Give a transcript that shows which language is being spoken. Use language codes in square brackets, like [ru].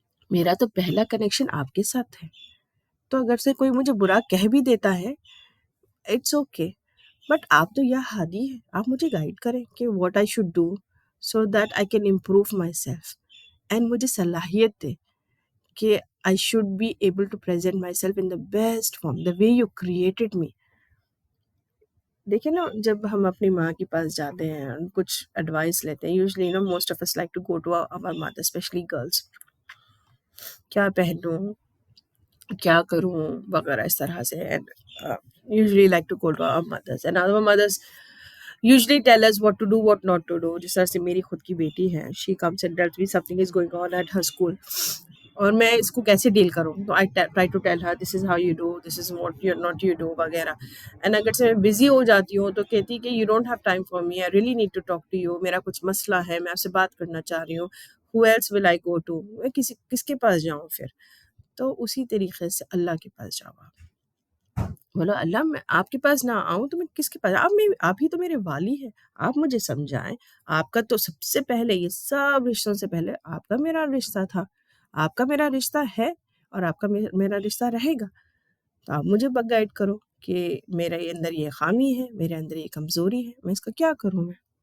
[ur] میرا تو پہلا کنیکشن آپ کے ساتھ ہے, تو اگر سے کوئی مجھے برا کہہ بھی دیتا ہے [en] it's okay, but [ur] آپ تو یا ہادی ہے, آپ مجھے گائیڈ کریں کہ [en] what I should do so that I can improve myself, [ur] and مجھے صلاحیت دے کہ [en] I should be able to present myself in the best form, the way you created me. [ur] دیکھیں نا, جب ہم اپنی ماں کے پاس جاتے ہیں کچھ ایڈوائس لیتے ہیں, [en] usually most of us like to go to our mother, especially girls, [ur] کیا پہنوں, کیا کروں وغیرہ اس طرح سے. And [en] usually like to go to our mothers, and our mothers usually tell us what to do, what not to do. [ur] جس طرح سے میری خود کی بیٹی ہے, [en] she comes and tells me something is going on at her school, [ur] اور میں اس کو کیسے ڈیل کروں, تو [en] I try to tell her this is how you do, this is what you not you do وغیرہ. [ur] اینڈ اگر سے میں بزی ہو جاتی ہوں تو کہتی کہ [en] you don't have time for me, I really need to talk to you, [ur] میرا کچھ مسئلہ ہے, میں آپ سے بات کرنا چاہ رہی ہوں, [en] who else will I go to, [ur] میں کس کے پاس جاؤں پھر. تو اسی طریقے سے اللہ کے پاس جاؤ آپ، بولو اللہ میں آپ کے پاس نہ آؤں تو میں کس کے پاس، آپ ہی تو میرے والی ہیں، آپ مجھے سمجھائیں، آپ کا تو سب سے پہلے، یہ سب رشتوں سے پہلے آپ کا میرا رشتہ تھا، آپ کا میرا رشتہ ہے، اور آپ کا میرا رشتہ رہے گا، تو آپ مجھے گائیڈ کرو کہ میرے اندر یہ خامی ہے، میرے اندر یہ کمزوری ہے، میں اس کا کیا کروں میں۔